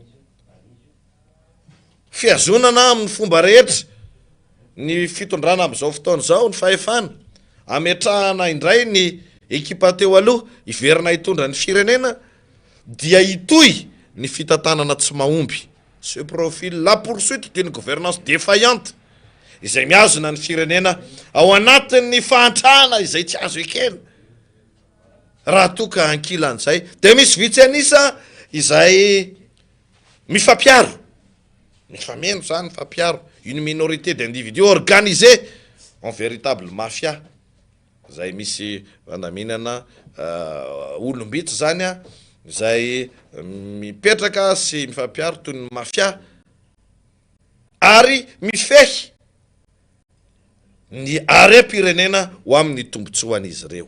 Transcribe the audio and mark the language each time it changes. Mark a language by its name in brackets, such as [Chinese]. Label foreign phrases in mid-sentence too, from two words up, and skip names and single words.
[Malagasy] fiazonana amin'ny fomba rehetra ny fitondrana am'izao fotoana zao ny fahefana ametrahana indray ny ekipa teo aloha iverina hitondra ny firenena dia hitoy ny fitantanana tsy mahomby [French] ce profil la poursuite d'une gouvernance défaillante [Malagasy] izay miazona ny firenena ao anatin'ny fahantrahana izay tsy azo ekena raha toka ankilan'izay de misy vitsy anisa izay mifampiaro mifameno zany mifampiaro [French] une minorité d'individus organisés en véritable mafia [Malagasy] zay misy fandaminana olombitsy zany a zay mipetraka sy mifampiaro toy ny mafia ary mifehy ny arem-pirenena ho amin'ny tombotsoan'izy ireo.